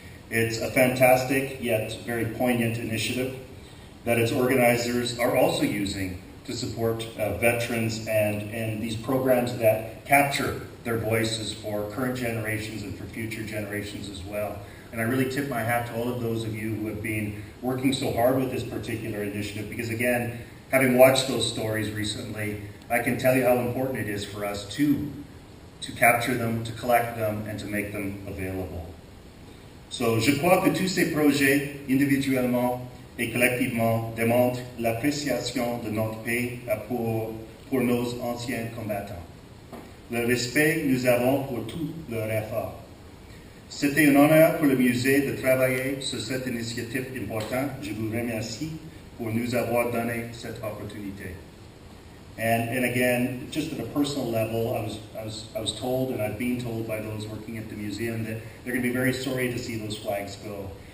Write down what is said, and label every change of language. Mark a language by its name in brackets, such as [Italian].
[English] It's a fantastic yet very poignant initiative that its organizers are also using to support veterans and these programs that capture their voices for current generations and for future generations as well. And I really tip my hat to all of those of you who have been working so hard with this particular initiative, because again, having watched those stories recently, I can tell you how important it is for us to capture them, to collect them, and to make them available. [French] So, je crois que tous ces projets, individuellement et collectivement, démontrent l'appréciation de notre pays pour nos anciens combattants. Le respect que nous avons pour tous leurs efforts. C'était un honneur pour le musée de travailler sur cette initiative importante. Je vous remercie pour nous avoir donné cette opportunité. [English] And again, just at a personal level, I was told, and I've been told by those working at the museum, that they're going to be very sorry to see those flags go.